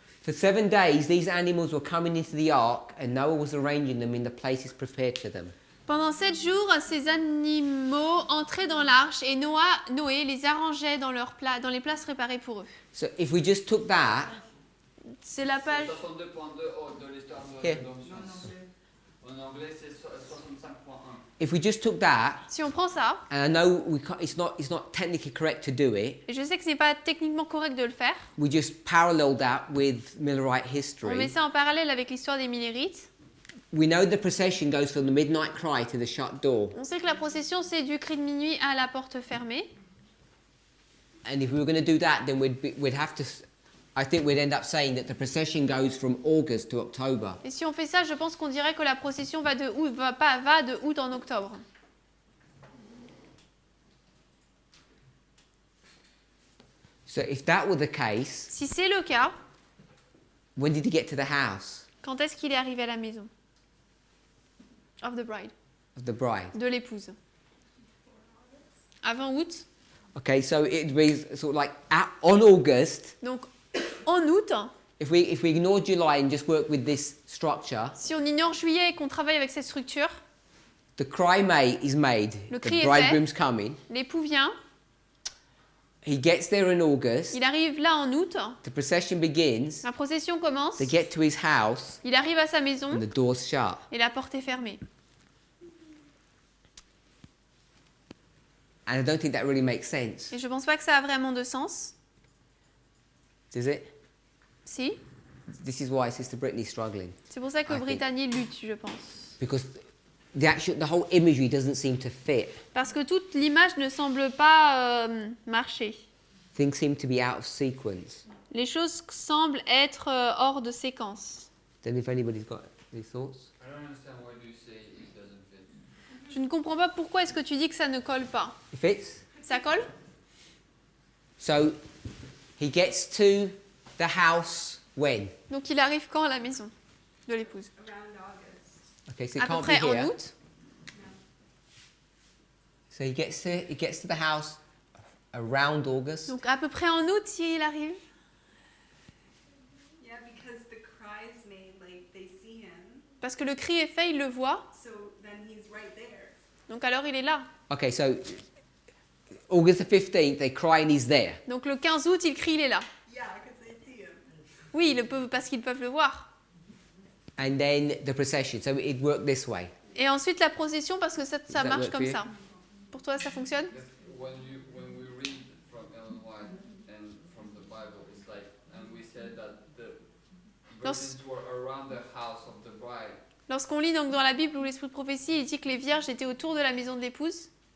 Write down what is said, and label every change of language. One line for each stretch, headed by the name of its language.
English: For 7 days, these animals were coming into the ark, and Noah was arranging them in the places prepared for them.
French: Pendant 7 jours, ces animaux entraient dans l'arche et Noé les arrangeait dans les places préparées pour eux.
English: So if we just took that,
French: C'est la page... 62.2 de l'histoire de
English: Here.
French: rédemption. En anglais, c'est 65.1.
English: if we just took that,
French: Si on prend ça,
English: and I know it's not technically correct to do it,
French: et je sais que ce n'est pas techniquement correct de le faire,
English: we just parallel that with Millerite
French: on met
English: history.
French: ça en parallèle avec l'histoire des Millérites.
English: we know the procession goes from the midnight cry to the shut door.
French: On sait que la procession, c'est du cri de minuit à la porte fermée.
English: And if we were going to do that, then we'd have to. I think we'd end up saying that the procession goes from August to October.
French: Et si on fait ça, je pense qu'on dirait que la procession va de août en octobre.
English: So if that were the case,
French: Si c'est le cas,
English: when did he get to the house
French: quand est-ce qu'il est arrivé à la maison?
English: Of the bride. of the bride?
French: De l'épouse. Avant août.
English: Okay, so it'd be sort of like on August.
French: Donc, en août,
English: If we ignore July and just work with this structure,
French: si on ignore juillet et qu'on travaille avec cette structure,
English: the cry is made.
French: Le
English: The
French: cri est
English: bridegroom's coming.
French: l'époux vient,
English: He gets there in August.
French: il arrive là en août,
English: The procession begins.
French: la procession commence,
English: They get to his house
French: il arrive à sa maison
English: and the door's shut.
French: et la porte est fermée.
English: And I don't think that really makes sense.
French: Et je pense pas que ça a vraiment de sens.
English: Does it?
French: Si.
English: This is why Sister Brittany's struggling.
French: C'est pour ça que
English: I think.
French: Brittany lutte, je pense.
English: Because the whole imagery doesn't seem to fit.
French: Parce que toute l'image ne semble pas marcher.
English: Things seem to be out of sequence.
French: Les choses semblent être hors de séquence.
English: Then if anybody's got any thoughts? I don't understand why do you say it doesn't fit.
French: Je ne comprends pas pourquoi est-ce que tu dis que ça ne colle pas.
English: It fits?
French: Ça colle?
English: So he gets to the house when?
French: Donc il arrive quand à la maison de l'épouse?
English: Around August. Okay, so it
French: À peu
English: can't be
French: près en
English: here.
French: août.
English: So he gets to the house around August.
French: Donc à peu près en août il arrive.
English: Yeah, because the cry is made, like they see him,
French: Parce que le cri est fait, il le voit.
English: so then he's right there.
French: Donc alors il est là.
English: Okay, so August the 15th, they cry and he's there.
French: Donc le 15 août il crie, il est là.
English: Yeah, because they see him.
French: Oui, parce qu'ils peuvent le voir.
English: And then the procession. So it worked this way.
French: Et ensuite la procession parce que ça
English: that
French: marche
English: work
French: comme
English: for you?
French: ça. Pour toi ça fonctionne?
English: When we read from Ellen White and from the Bible, it's like, and we said that the virgins were around the house of the bride.
French: Lorsqu'on lit donc dans la Bible où l'esprit de prophétie, il dit que les vierges étaient autour de la maison de l'épouse.